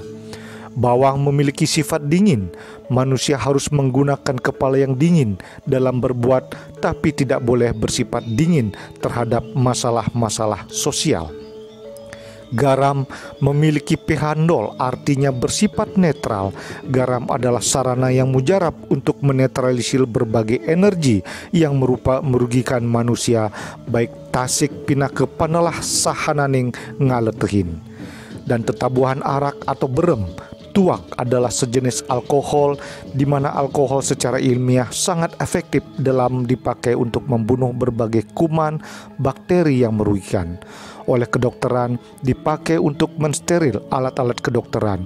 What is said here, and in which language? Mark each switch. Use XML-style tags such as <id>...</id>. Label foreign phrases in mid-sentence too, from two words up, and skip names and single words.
<id>Bawang memiliki sifat dingin. Manusia harus menggunakan kepala yang dingin dalam berbuat, tapi tidak boleh bersifat dingin terhadap masalah-masalah sosial. Garam memiliki pH 0, artinya bersifat netral. Garam adalah sarana yang mujarab untuk menetralisir berbagai energi yang merugikan manusia, baik</id> <ban>tasik pinaka panalah sahananing ngaletehin.</ban> <id>Dan tetabuhan arak atau berem, tuak adalah sejenis alkohol, di mana alkohol secara ilmiah sangat efektif dalam dipakai untuk membunuh berbagai kuman, bakteri yang merugikan. Oleh kedokteran, dipakai untuk mensteril alat-alat kedokteran.</id>